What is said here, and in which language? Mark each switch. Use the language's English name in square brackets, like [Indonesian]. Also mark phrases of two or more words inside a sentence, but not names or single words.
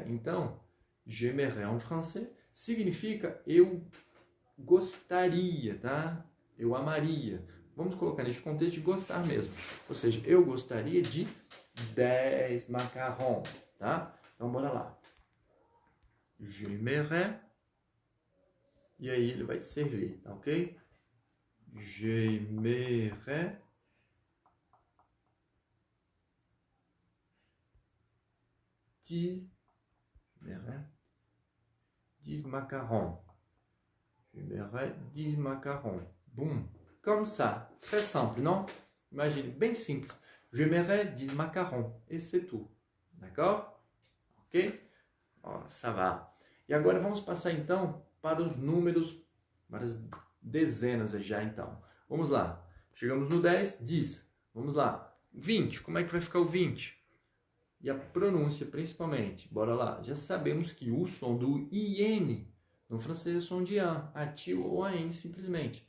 [Portuguese] Então, j'aimerais em francês significa eu gostaria, tá? Eu amaria. Vamos colocar neste contexto de gostar mesmo. Ou seja, eu gostaria de 10 macarrons, tá? Então, bora lá. J'aimerais. E aí ele vai te servir, tá ok? [French] J'aimerais 10 macarons. J'aimerais 10 macarons. Boum. Comme ça. Très simple, non? Imagine, [Portuguese] bem simples. [French] J'aimerais 10 macarons. Et c'est tout. D'accord? Ok? Oh, ça va. [Portuguese] E agora vamos passar então para os números, para as dezenas já então. Vamos lá. Chegamos no 10, 10. Vamos lá. 20. Como é que vai ficar o 20? E a pronúncia, principalmente. Bora lá. Já sabemos que o som do IN no francês é som de A T ou AN, simplesmente.